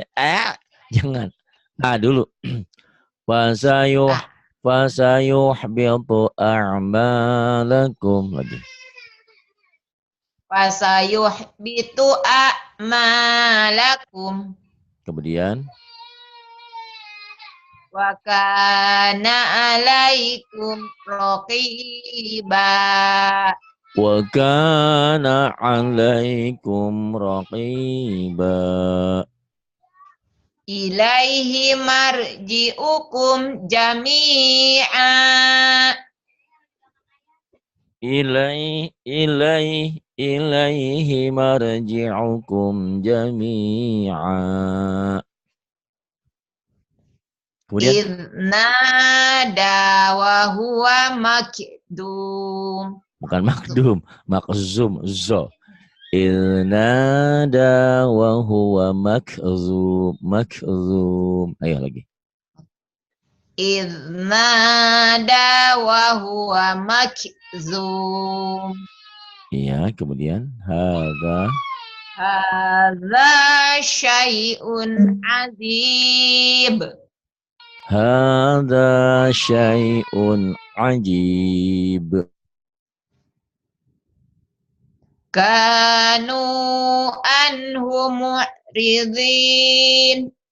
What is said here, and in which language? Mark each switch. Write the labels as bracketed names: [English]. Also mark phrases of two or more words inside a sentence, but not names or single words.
[Indonesian] Jangan. Dulu. [Arabic] فسيحبط أعمالكم. [Indonesian] Lagi. [Arabic] فسيحبط أعمالكم. [Indonesian] Kemudian [Arabic] وكان عليكم رقيبا. وكان عليكم رقيبا. إليه مرجعكم جميعا. إليه مرجعكم جميعا. [Indonesian] Kemudian [Arabic] إذ نادى وهو مكدوم. bukan makdum, makzum, zo. إذ نادى وهو مكظوم. [Indonesian] Ayo lagi. [Arabic] إذ نادى وهو مكظوم. [Indonesian] Iya, kemudian hadza [Arabic] شيء عزيب. هذا شيء عجيب. كانوا عنه معرضين.